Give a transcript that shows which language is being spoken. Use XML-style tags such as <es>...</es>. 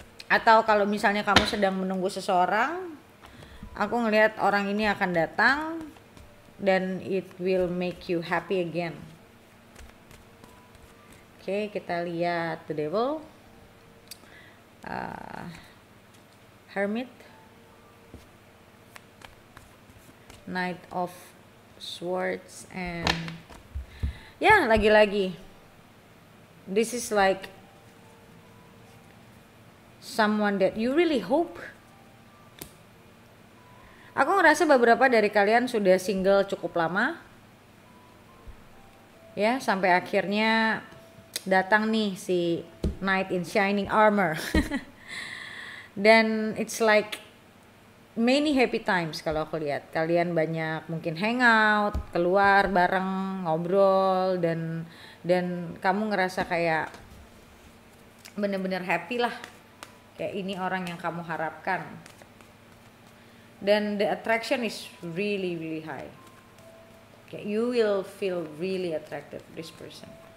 <id>Atau kalau misalnya kamu sedang menunggu seseorang, aku ngelihat orang ini akan datang dan</id> <en>it will make you happy again.</en> <id>Oke, kita lihat</id> <en>the devil, hermit, knight of swords, and</en> <id>ya lagi-lagi</id> <en>this is like someone that you really hope.</en> <id>Aku ngerasa beberapa dari kalian sudah single cukup lama, ya, sampai akhirnya datang nih si</id> <en>knight in shining armor.</en> <id>Dan</id> <en>it's like many happy times</en> <id>kalau aku lihat. Kalian banyak mungkin hangout, keluar bareng, ngobrol, dan kamu ngerasa kayak bener-bener happy lah. Kayak ini orang yang kamu harapkan. Dan</id> <en>the attraction is really really high.</en> <id>Kayak</id> <en>you will feel really attracted to this person.</en>